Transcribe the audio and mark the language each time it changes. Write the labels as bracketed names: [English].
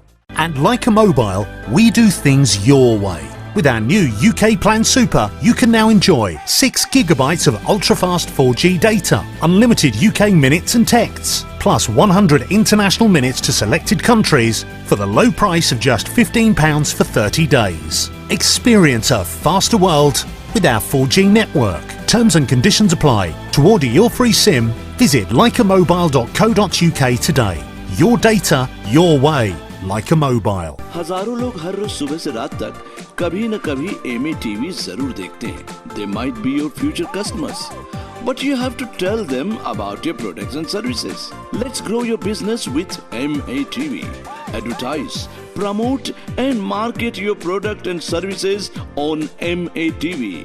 [English] And like a mobile, we do things your way. With our new UK Plan Super, you can now enjoy 6 gigabytes of ultra-fast 4G data, unlimited UK minutes and texts, plus 100 international minutes to selected countries for the low price of just £15 for 30 days. Experience a faster world with our 4G network. Terms and conditions apply. To order your free SIM, visit likeamobile.co.uk today. Your data, your way. Like a mobile. [Hindi] हजारों लोग हर रोज सुबह से रात तक कभी न कभी MA TV जरूर देखते हैं. [English] They might be your future customers, but you have to tell them about your products and services. Let's grow your business with MA TV. Advertise, promote and market your product and services on MA TV.